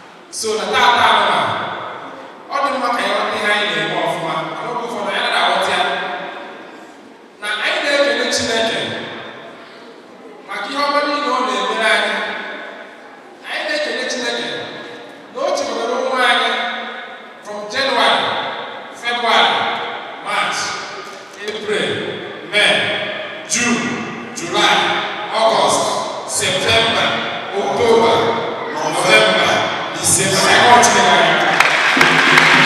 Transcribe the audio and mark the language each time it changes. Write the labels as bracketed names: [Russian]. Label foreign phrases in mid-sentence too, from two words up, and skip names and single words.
[Igbo] So na taata ahụ a, ọ dị mma ka anyị ghọta ihe anyị na-eme ọfụma. Maka oge ụfọdụ anyị anaghị aghọta ya. Na anyị na-ekele Chineke maka ihe ọma niile ọ na-emere anyị. Anyị na-ekele Chineke na o chekwara ụmụ anyị [English] from January, February, March, April, May, June, July, August, September, October, November, December. [Igbo] Anyị kọọ Chineke anyị.